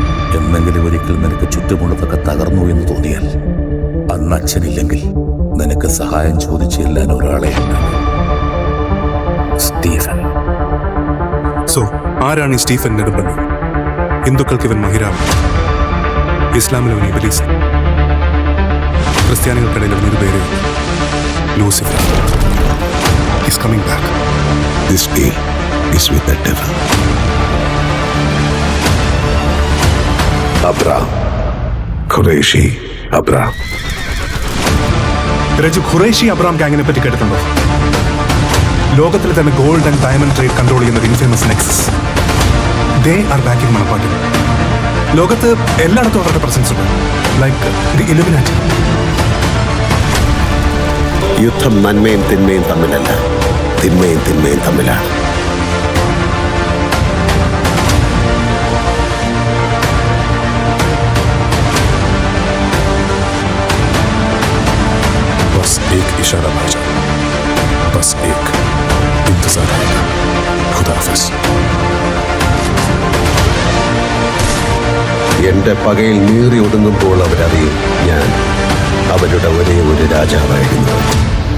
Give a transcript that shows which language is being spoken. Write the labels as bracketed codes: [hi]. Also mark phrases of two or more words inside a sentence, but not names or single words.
[ml] എന്നെങ്കിലും ഒരിക്കൽ നിനക്ക് ചുറ്റുമുള്ളതൊക്കെ തകർന്നു എന്ന് തോന്നിയാൽ അന്ന് അച്ഛനില്ലെങ്കിൽ നിനക്ക് സഹായം ചോദിച്ചു ചെല്ലാൻ ഒരാളെ സ്റ്റീഫൻ. സോ ആരാണ് ഈ സ്റ്റീഫൻ നെടുമ്പള്ളി? ഹിന്ദുക്കൾക്ക് ഇവൻ മഹിരാവ്, ഇസ്ലാമിൽ അവൻ ഇബ്ലീസ്, ക്രിസ്ത്യാനികൾക്കിടയിൽ അവനൊരു പേര് ലൂസിഫർ. [en] He's coming back. This deal is with the devil. Abraham. Qureshi Abraham. [ml] രജു, ഖുറേഷി അബ്രാം ഗാങ്ങിനെ പറ്റി കേട്ടിട്ടുണ്ടോ? ലോകത്തിലെ തന്നെ [en] gold and diamond trade control [ml] ചെയ്യുന്ന [en] infamous nexus. They are back in Manappattil. [ml] ലോകത്ത് എല്ലായിടത്തും അവരുടെ പ്രസൻസ് ഉണ്ട്, [en] like the Illuminati. [ml] യുദ്ധം നന്മയും തിന്മയും തമ്മിലല്ല, തിന്മയും തിന്മയും തമ്മിലാണ്. [hi] बस एक इशारा भाईजान, बस एक इंतजार रहेगा. खुदा हाफिज. [ml] എന്റെ പകയിൽ നീറി ഒടുങ്ങുമ്പോൾ അവരറിയും ഞാൻ അവരുടെ ഒരേ ഒരു രാജാവായിരുന്നു.